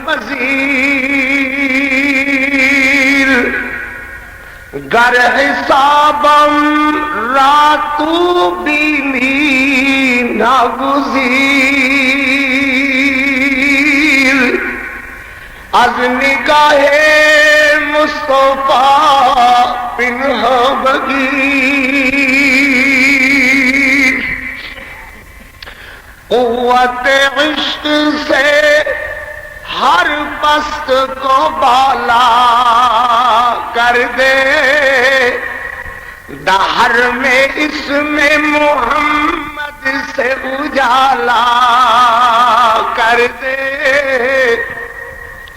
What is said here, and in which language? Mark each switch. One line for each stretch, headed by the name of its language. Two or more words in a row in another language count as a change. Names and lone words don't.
Persian: پذیر گر حسابم راتو بینی ناگزیر از نگاہ مصطفیٰ پنہ بگیر
Urdu: قوت عشق سے ہر پست کو بالا کر دے دہر میں اس میں محمد سے اجالا کر دے